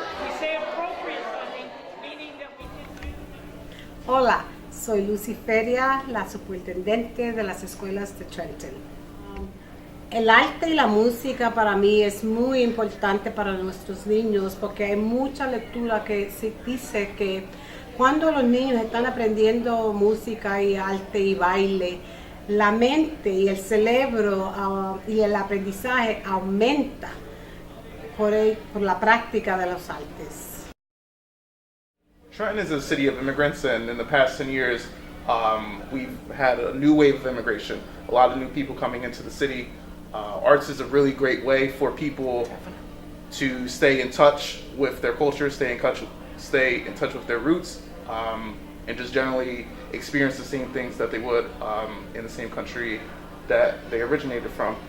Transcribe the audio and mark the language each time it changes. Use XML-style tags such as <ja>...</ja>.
<en>We say appropriate funding, meaning that we can use.</en> <es>Hola, soy Lucy Feria, la superintendente de las escuelas de Trenton. El arte y la música para mí es muy importante para nuestros niños porque hay mucha lectura que se dice que cuando los niños están aprendiendo música y arte y baile, la mente y el cerebro y el aprendizaje aumenta por la práctica de los artes.</es> <en>Trenton is a city of immigrants, and in the past 10 years, we've had a new wave of immigration. A lot of new people coming into the city. Arts is a really great way for people to stay in touch with their culture, stay in touch with their roots, and just generally experience the same things that they would in the same country that they originated from.</en>